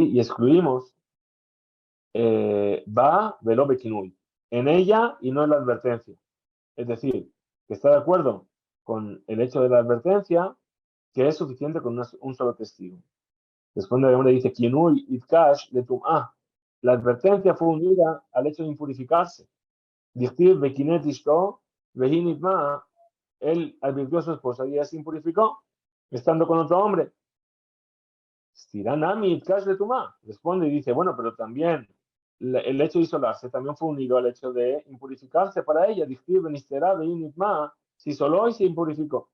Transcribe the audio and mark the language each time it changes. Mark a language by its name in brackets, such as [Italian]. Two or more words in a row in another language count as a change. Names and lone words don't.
[Spanish] Y excluimos [Hebrew] ובה ולא בקינוי, [Spanish] en ella y no en la advertencia. Es decir, que está de acuerdo con el hecho de la advertencia, que es suficiente con un solo testigo. Responde la Gemara y dice, [Aramaic] קינוי איתקש לטומאה. [Spanish] La advertencia fue unida al hecho de impurificarse. [Aramaic] דכתיב בקנאת אשתו והיא נטמאה. [Spanish] Él advirtió a su esposa y ella se impurificó, estando con otro hombre. [Aramaic] סתירה נמי איתקש לטומאה. [Spanish] Responde y dice, bueno, pero también el hecho de isolarse también fue unido al hecho de impurificarse para ella. [Aramaic] דכתיב ונסתרה והיא נטמאה. [Spanish] Se isoló y se impurificó.